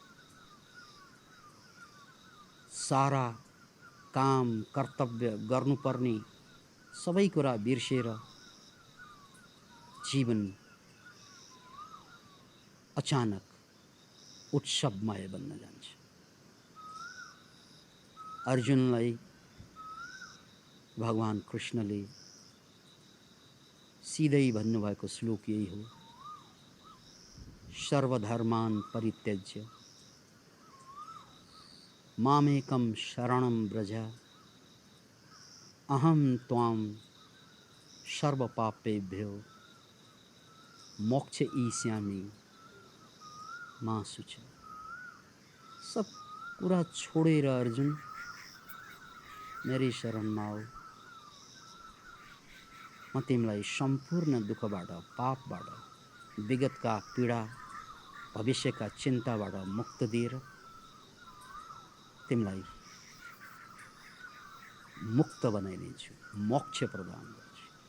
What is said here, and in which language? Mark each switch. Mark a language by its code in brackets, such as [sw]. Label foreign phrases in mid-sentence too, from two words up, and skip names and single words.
[ne] सारा काम कर्तव्य गर्नुपर्ने सबै कुरा बिर्सेर जीवन अचानक उत्सवमय बन्न जान्छ। अर्जुनलाई भगवान कृष्णले सिधै भन्नुभएको श्लोक यही हो, [sa] सर्वधर्मान् परित्यज्य मामेकं शरणं व्रज अहं त्वां सर्वपापेभ्यो मोक्ष यी श्यामी मासु छ। [ne] सब कुरा छोडेर अर्जुन मेरै शरणमा आऊ। म तिमीलाई सम्पूर्ण दुःखबाट, पापबाट, विगतका पीडा, भविष्यका चिन्ताबाट मुक्त दिएर तिमीलाई मुक्त बनाइदिन्छु, मोक्ष प्रदान गर्छु।